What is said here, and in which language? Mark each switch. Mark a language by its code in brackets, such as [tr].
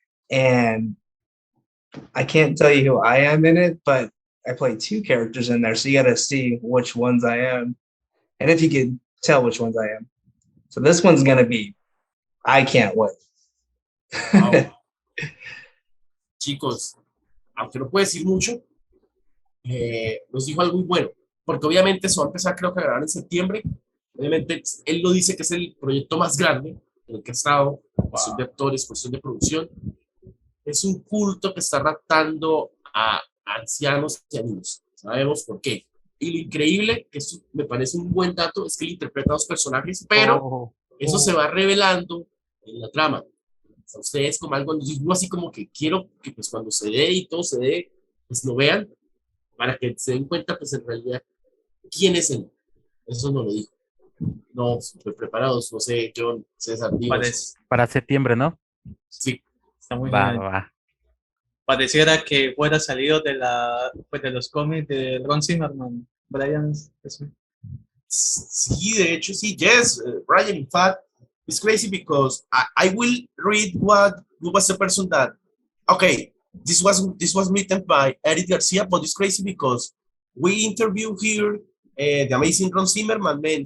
[en] And I can't tell you who I am in it, but I play two characters in there, so you got to see which ones I am, and if you can tell which ones I am. So this one's gonna be, I can't wait. Wow. [es] Chicos, aunque no puedo decir mucho, nos dijo algo muy bueno, porque obviamente eso va a empezar creo que a grabar en septiembre. Obviamente él lo dice que es el proyecto más grande en el que ha estado, cuestión de actores, cuestión de producción. Es un culto que está raptando a ancianos y a niños. Sabemos por qué. Y lo increíble, que esto me parece un buen dato, es que él interpreta a dos personajes, pero eso se va revelando en la trama. O sea, ustedes como algo, yo así como que quiero que pues cuando se dé y todo se dé, pues lo vean, para que se den cuenta pues en realidad quién es él. Eso no lo dijo. No, súper preparados, no sé, Jhon, César, digo. Para septiembre, ¿no? Sí. Está muy Va, bien. va. Pareciera que fuera salido de de los cómics de Ron Zimmerman. Bryant, eso. Sí, de hecho, sí, [en] yes, Bryant, in fact, it's crazy because I will read what was the person that, okay, this was written by Eric Garcia, but it's crazy because we interview here the amazing Ron Zimmerman, man.